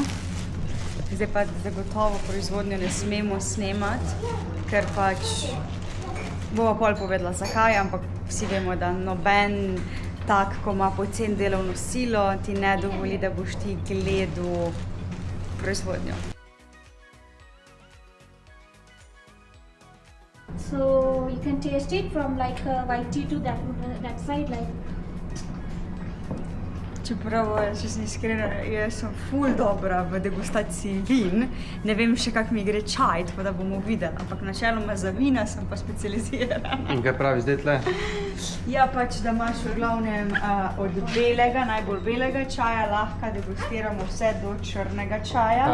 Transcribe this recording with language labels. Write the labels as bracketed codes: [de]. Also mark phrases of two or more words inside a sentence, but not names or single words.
[sl] Zdaj pa zagotovo proizvodnjo ne smemo snemati, ker pač bova pol povedala zakaj, ampak vsi vemo, da noben tak, ko ima poceni delovno silo, ti ne dovoli, da boš ti gledal proizvodnjo. [en] So you can taste it from like white tea to that side, like. [sl] Čeprav, če sem iskrena, jaz sem ful dobra v degustaciji vin. Ne vem še, kak mi gre čaj, tako da bomo videli. Ampak načeloma za vina sem pa specializirana. In kaj pravi zdaj tle? Ja, pač, da imaš v glavnem od belega, najbolj belega čaja, lahko degustiramo vse do črnega čaja.